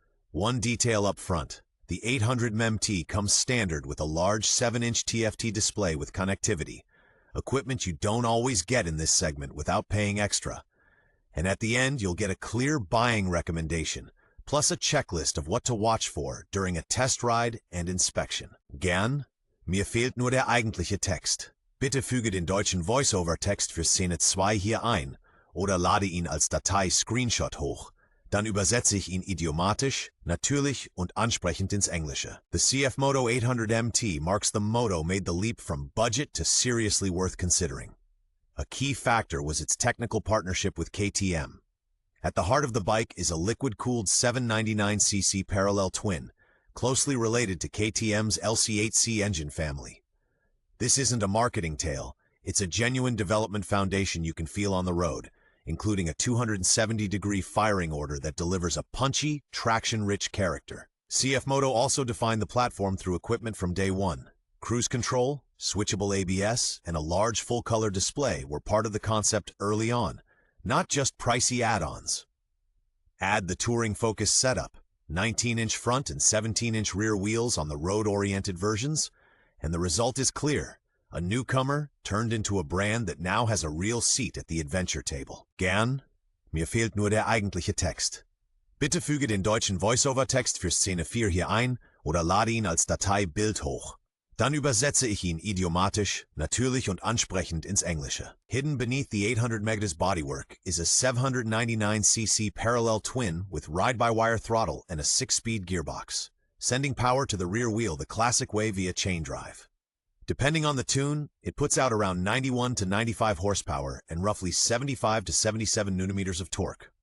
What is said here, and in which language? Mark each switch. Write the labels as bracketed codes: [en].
[en] One detail up front, the 800 MT comes standard with a large 7-inch TFT display with connectivity, equipment you don't always get in this segment without paying extra. And at the end, you'll get a clear buying recommendation, plus a checklist of what to watch for during a test ride and inspection. [de] Gern, mir fehlt nur der eigentliche Text. Bitte füge den deutschen Voice-Over-Text für Szene 2 hier ein oder lade ihn als Datei Screenshot hoch. Dann übersetze ich ihn idiomatisch, natürlich und ansprechend ins Englische. [en] The CFMOTO 800 MT marks the moto made the leap from budget to seriously worth considering. A key factor was its technical partnership with KTM. At the heart of the bike is a liquid-cooled 799cc parallel twin, closely related to KTM's LC8C engine family. This isn't a marketing tale, it's a genuine development foundation you can feel on the road, including a 270-degree firing order that delivers a punchy, traction-rich character. CFMOTO also defined the platform through equipment from day one. Cruise control, switchable ABS, and a large full-color display were part of the concept early on, not just pricey add-ons. Add the touring-focused setup, 19-inch front and 17-inch rear wheels on the road-oriented versions, and the result is clear. A newcomer turned into a brand that now has a real seat at the adventure table. [de] Gern, mir fehlt nur der eigentliche Text. Bitte füge den deutschen Voice-Over-Text für Szene 4 hier ein oder lade ihn als Datei Bild hoch. Dann übersetze ich ihn idiomatisch, natürlich und ansprechend ins Englische. [en] Hidden beneath the 800 MT's bodywork is a 799cc parallel twin with ride-by-wire throttle and a 6-speed gearbox, sending power to the rear wheel the classic way via chain drive. Depending on the tune, it puts out around 91 to 95 horsepower and roughly 75 to 77 Nm of torque.